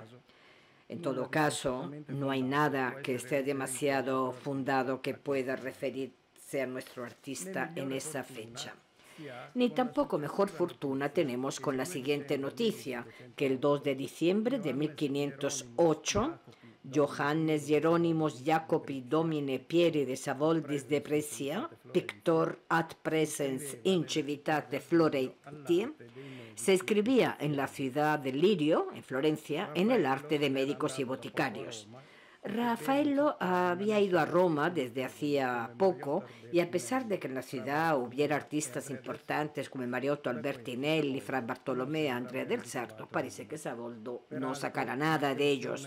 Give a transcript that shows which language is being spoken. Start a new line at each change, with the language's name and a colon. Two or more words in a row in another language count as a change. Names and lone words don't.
Spanish: En todo caso, no hay nada que esté demasiado fundado que pueda referirse a nuestro artista en esa fecha. Ni tampoco mejor fortuna tenemos con la siguiente noticia, que el 2 de diciembre de 1508,
Latin: Johannes Hieronymus Jacobi Domine Pieri de Savoldis de Brescia, pictor ad presens in civitate Florenti,
Spanish: se escribía en la ciudad de Lirio, en Florencia, en el arte de médicos y boticarios. Raffaello había ido a Roma desde hacía poco y a pesar de que en la ciudad hubiera artistas importantes como Mariotto Albertinelli, Fra Bartolomé, Andrea del Sarto, parece que Savoldo no sacará nada de ellos.